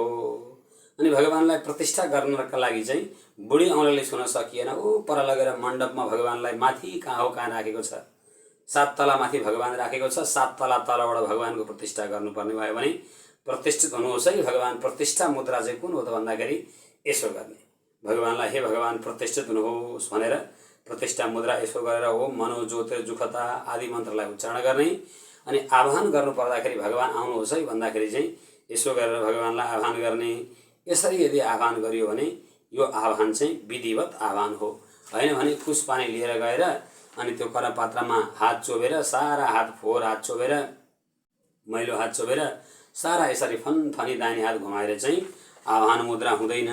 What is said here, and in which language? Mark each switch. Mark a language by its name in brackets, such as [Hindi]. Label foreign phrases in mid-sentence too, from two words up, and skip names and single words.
[Nepali] अनि भगवानलाई प्रतिष्ठा गर्नका लागि चाहिँ बुढी औँलाले छुन सकिएन, ऊ पर लगेर मण्डपमा भगवानलाई माथि कहाँ हो कहाँ राखेको छ, 7 तला माथि भगवान राखेको छ, 7 तला तलबाट भगवानको प्रतिष्ठा गर्नुपर्ने भयो भने प्रतिष्ठित हुनुहोस् है भगवान। प्रतिष्ठा मुद्रा चाहिँ कुन हो त भन्दाखेरि यसो गर्ने, भगवानलाई हे भगवान प्रतिष्ठित हुनुहोस् भनेर प्रतिष्ठा मुद्रा यसो गरेर [Sanskrit] ओम मनो ज्योतिर जुखता [Nepali] आदि मन्त्रलाई उच्चारण गर्ने। अनि आह्वान गर्नु पर्दाखेरि भगवान आउनुहोस् है भन्दाखेरि चाहिँ यसो गरेर भगवानलाई आह्वान गर्ने। यसरी यदि आह्वान गरियो भने यो आह्वान चाहिँ विधिवत आह्वान हो, होइन भने कुस पानी लिएर गएर अनि त्यो करपात्रमा हात चोबेर सारा हात फोहोर हात चोबेर मैलो हात चोबेर सारा यसरी फनफनी दाहिने हात घुमाएर चाहिँ आह्वान मुद्रा हुँदैन।